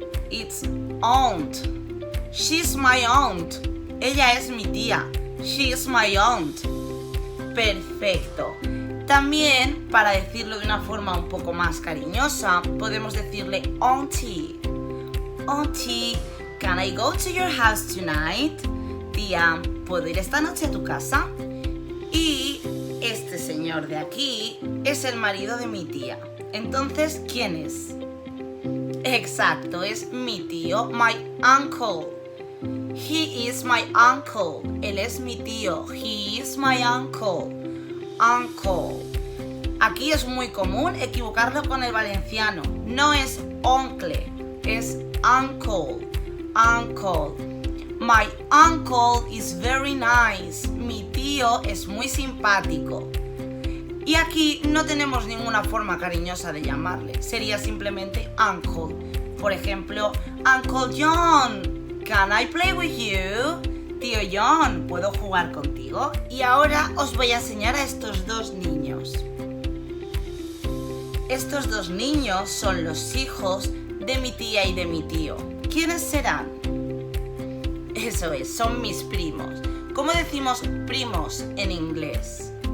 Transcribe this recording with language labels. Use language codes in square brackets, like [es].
[en] It's aunt. She's my aunt. [es] Ella es mi tía. [en] She is my aunt. [es] Perfecto. También, para decirlo de una forma un poco más cariñosa, podemos decirle auntie. [en] Auntie, can I go to your house tonight? [es] Tía, ¿puedo ir esta noche a tu casa? Y este señor de aquí es el marido de mi tía. Entonces, ¿quién es? Exacto, es mi tío, [en] my uncle. He is my uncle. [es] Él es mi tío. [en] He is my uncle. Uncle. [es] Aquí es muy común equivocarlo con el valenciano. No es oncle, es uncle. Uncle. [en] My uncle is very nice. [es] Mi tío es muy simpático. Y aquí no tenemos ninguna forma cariñosa de llamarle. Sería simplemente uncle. Por ejemplo, [en] Uncle John, can I play with you? [es] Tío John, ¿puedo jugar contigo? Y ahora os voy a enseñar a estos dos niños. Estos dos niños son los hijos de mi tía y de mi tío. ¿Quiénes serán? Eso es, son mis primos. ¿Cómo decimos primos en inglés?